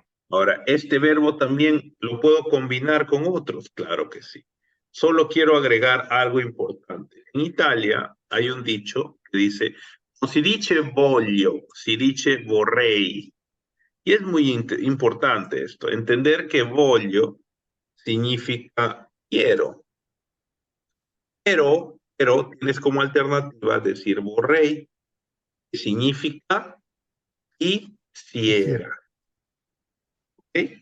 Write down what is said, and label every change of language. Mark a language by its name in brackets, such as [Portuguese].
[Spanish] Ahora, este verbo también lo puedo combinar con otros, claro que sí. Solo quiero agregar algo importante. En Italia hay un dicho que dice, [Italian] non si dice voglio, si dice vorrei. [Spanish] Y es muy importante esto, entender que voglio significa quiero, pero tienes como alternativa decir vorrei, que significa quisiera. ¿Ok?